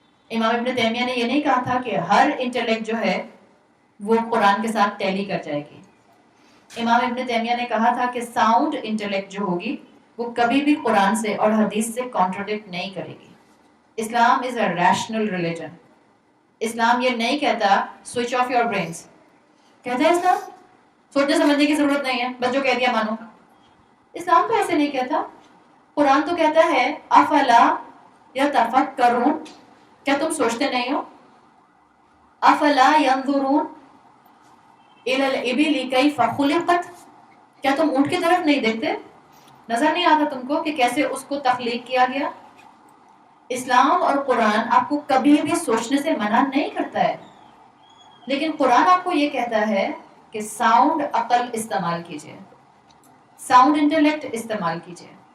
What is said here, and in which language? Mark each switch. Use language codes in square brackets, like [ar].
[ur] امام ابن تیمیہ نے یہ نہیں کہا تھا کہ ہر انٹلیکٹ جو ہے وہ قرآن کے ساتھ ٹیلی کر جائے گی. امام ابن تیمیہ نے کہا تھا کہ ساؤنڈ انٹلیکٹ جو ہوگی وہ کبھی بھی قرآن سے اور حدیث سے کانٹرڈکٹ نہیں کرے گی. [en] Islam is a rational religion. [ur] اسلام یہ نہیں کہتا [en] Switch off your brains. [ur] کہتا ہے اسلام سوچنے سمجھنے کی ضرورت نہیں ہے, بس جو کہہ دیا مانو. اسلام تو ایسے نہیں کہتا. قرآن تو کہتا ہے [ar] افلا یتفکرون, [ur] کیا تم سوچتے نہیں ہو؟ [ar] افلا ینظرون الی الابل کیف خلقت, [ur] کیا تم اونٹ کی طرف نہیں دیکھتے؟ نظر نہیں آتا تم کو کہ کیسے اس کو تخلیق کیا گیا؟ اسلام اور قرآن آپ کو کبھی بھی سوچنے سے منع نہیں کرتا ہے, لیکن قرآن آپ کو یہ کہتا ہے کہ ساؤنڈ عقل استعمال کیجئے, ساؤنڈ انٹلیکٹ استعمال کیجئے.